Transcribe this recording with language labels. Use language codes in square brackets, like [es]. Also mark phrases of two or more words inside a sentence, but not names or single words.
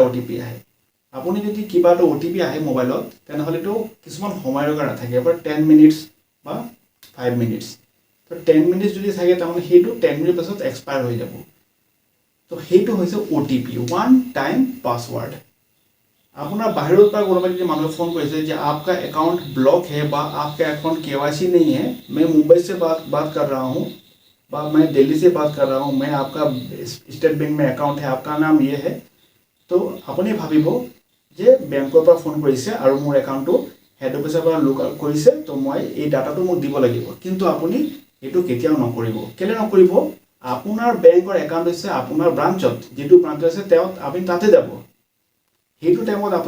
[as] OTP আহে আপুনি যদি কিবা এটা OTP আহে মোবাইলত তেনেহ'লেতো কিছুমান সময়ৰ কাৰণে থাকে এবাৰ 10 মিনিটছ বা 5 মিনিটছ তো 10 মিনিটছ যদি থাকে তাৰমানে সেইটো 10 মিনিট পাছত এক্সপায়াৰ হৈ যাব তো সেইটো হৈছে OTP [en] one time password [as] আপোনাৰ বাহিৰৰ পৰা কোনোবা যদি মানুহে ফোন কৰিছে যে [hi] आपका अकाउंट ब्लॉक है [as] বা [hi] आपका अकाउंट KYC नहीं है मैं मुंबई से बात कर रहा हूँ বা मैं दिल्ली से बात कर रहा हूँ मैं आपका स्टेट बैंक में अकाउंट है आपका नाम ये है तो [as] আপুনি ভাবিব যে বেংকৰ পৰা ফোন কৰিছে আৰু মোৰ একাউণ্টটো হেড অফিচৰ পৰা লুক আউট কৰিছে তো মই এই ডাটাটো মোক দিব লাগিব কিন্তু আপুনি এইটো কেতিয়াও নকৰিব কেলে নকৰিব আপোনাৰ বেংকৰ একাউণ্ট হৈছে আপোনাৰ ব্ৰাঞ্চত যেটো ব্ৰাঞ্চ আছে তেওঁ আপুনি তাতে যাব সেইটো টাইমত আপুনি